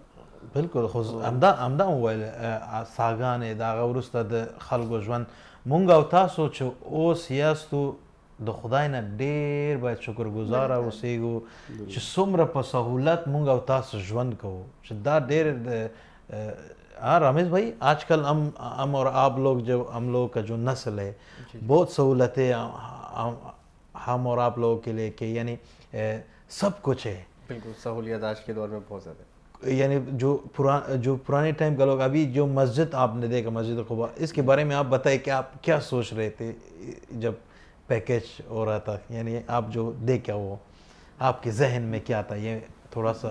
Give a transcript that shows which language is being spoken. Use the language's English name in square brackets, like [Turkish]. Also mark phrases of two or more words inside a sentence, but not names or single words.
[Pashto] بالکل خو همدا وویل ساګانې د هغه وروسته د خلکو ژوند مونږ او تاسو چې اوس یاستو د خدای نه ډېر باید شکرګزاره اوسېږو چې څومره په سہولت مونږ او تاسو ژوند کوو چې دا ډېر [Urdu] رمیش بھائی آج کل ہم اور آپ لوگ جو ہم لوگوں کا جو نسل ہے بہت سہولتیں ہم اور آپ لوگوں کے لیے کہ یعنی سب کچھ ہے. بالکل سہولیات آج کے دور میں بہت زیادہ یعنی جو پرانے ٹائم کا لوگ ابھی جو مسجد آپ نے دیکھا مسجد قباء اس کے بارے میں آپ بتائیں کہ آپ کیا سوچ رہے تھے جب پیکیج ہو رہا تھا یعنی آپ جو دیکھا وہ آپ کے ذہن میں کیا تھا یہ تھوڑا سا.